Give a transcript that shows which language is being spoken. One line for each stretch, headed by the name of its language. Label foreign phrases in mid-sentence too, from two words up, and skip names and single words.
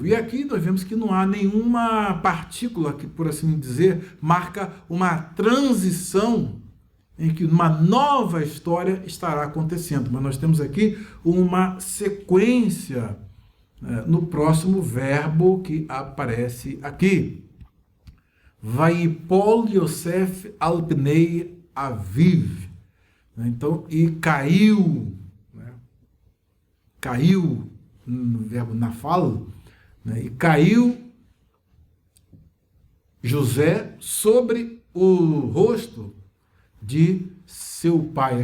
Portuguese: E aqui nós vemos que não há nenhuma partícula que, por assim dizer, marca uma transição em que uma nova história estará acontecendo. Mas nós temos aqui uma sequência no próximo verbo que aparece aqui.
Hebrew: ויפול יוסף על פני אביו.
Portuguese: Então, e caiu, né? Caiu no verbo nafal, né? E caiu José sobre o rosto de seu pai.